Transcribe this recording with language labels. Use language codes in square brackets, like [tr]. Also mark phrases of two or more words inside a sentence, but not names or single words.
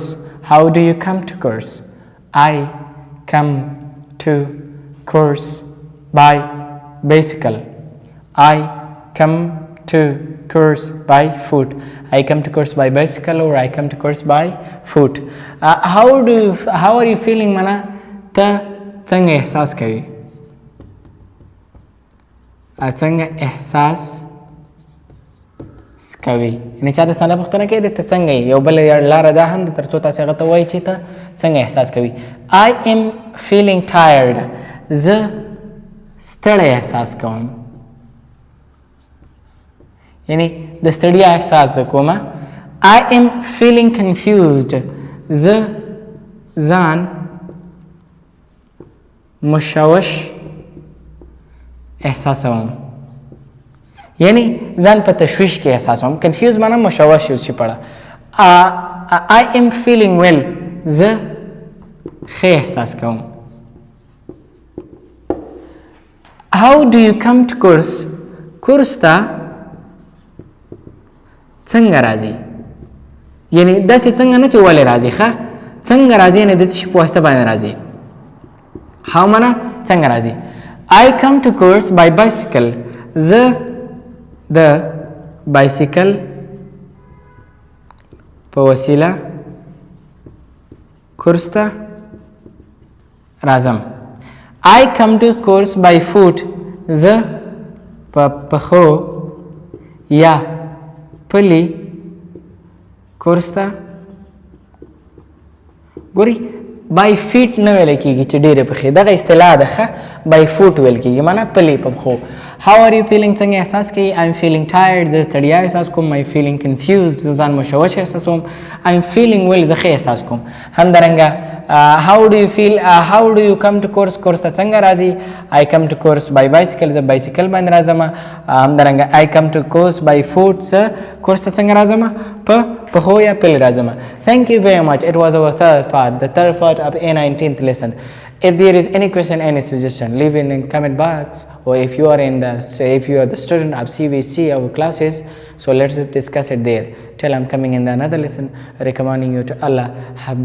[en] How do you come to course? I come to course by bicycle. I come to course by foot. I come to course by bicycle or I come to course by foot. How are you feeling [ps] mana ta څنګه احساس کوي؟ څنګه احساس کوي؟ یعنی چا د ساده پوښتنه کوي ته څنګه یې؟ یو بل لاره دا هم ده تر څو تاسې هغه ته وایي چې ته څنګه احساس کوي. [en] I am feeling tired. [ps] زه ستړی احساس کوم. یعنی د ستړیا احساس کوم. [en] I am feeling confused. [ps] زه ځان مشوش احساسوم. یعنی ځان په تشویش کې احساسوم. کنفیوز معنا مشوش یو شي پړه. [en] I am feeling well. [ps] زه ښه احساس کوم. [en] How do you come to course? [ps] کورس ته څنګه راځي؟ یعنی داسې څنګه نه چې ولې راځي، ښه څنګه راځي یعنی د څه شي په واسطه باندې راځي. how معنا څنګه راځي. [en] I come to course by bicycle. [ps] زه د بایسیکل په وسیله کورس ته راځم. [en] I come to course by foot. [ps] زه په پښو یا پلی کورس ته ګوري. [en] by feet [ps] نه ویل کېږي چې ډېرې پښې، دغه اصطلاح ده ښه. [en] by foot [ps] ویل کېږي معنا پلی په پښو. [en] how are you feeling [ps] څنګه احساس کوي؟ [en] I am feeling tired. [ps] زه ستړیا احساس کوم. [en] I am feeling confused. [ps] زه ځان مشوش احساسوم. [en] I am feeling well. [ps] زه ښه احساس کوم. همدارنګه [en] how do you feel? how do you come to course? [ps] کورس ته څنګه راځي؟ [en] I come to course by bicycle. [ps] زه بایسیکل باندې راځم. همدارنګه [en] I come to course by foot. [ps] زه کورس ته څنګه راځم؟ په پښو یا پلی راځم. [en] Thank you very much. It was our third part, the third part of A-19th lesson. If there is any question, any suggestion, leave it in comment box. Or if you are if you are the student of CVC, our classes, so let's discuss it there. Till I'm coming in the another lesson, recommending you to Allah.